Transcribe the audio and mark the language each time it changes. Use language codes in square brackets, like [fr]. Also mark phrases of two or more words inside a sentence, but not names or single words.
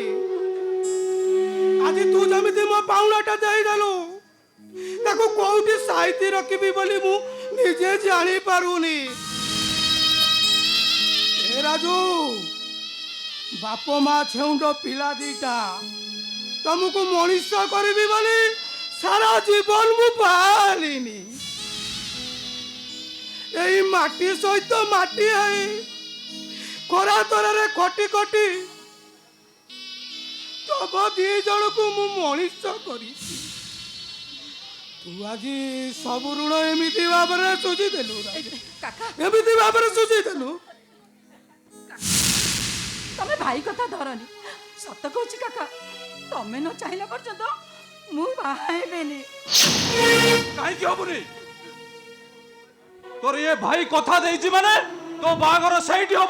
[or] ଆଜି ତୁ ଯେମିତି ମୋ ପାଉଣାଟା ଦେଇଦେଲୁ, ତାକୁ କୋଉଠି ସାଇତି ରଖିବି ବୋଲି ମୁଁ ନିଜେ ଜାଣିପାରୁନି। ଏ ରାଜୁ, ବାପ ମା ଛେଉଣ୍ଡ ପିଲା ଦିଟା, ତମକୁ ମଣିଷ କରିବି ବୋଲି ସାରା ଜୀବନ ମୁଁ ପାଳିନି। ଏଇ ମାଟି ସହିତ ମାଟି ହଇ ଖରା ତରାରେ ଖଟି ଖଟି ତବ ଦି ଜଣକୁ ମୁଁ ମଣିଷ କରିଛି। ତୁ ଆଜି ସବୁ ଋଣ ଏମିତି ଭାବରେ ସୁଝି ଦେଲୁ, କାକା ଏମିତି ଭାବରେ ସୁଝି ଦେଲୁ। ତମେ ଭାଇ କଥା ଧରନି। ସତ କହୁଛି କାକା, ତମେ ନ ଚାହିଁଲା ପର୍ଯ୍ୟନ୍ତ ମୁଁ ବାହା ହେବିନି। କାହିଁକି ହବୁନି? ତୋର ଏ ଭାଇ କଥା ଦେଇଛି ମାନେ ତୋ ବାହାଘର ସେଇଟି ହବ।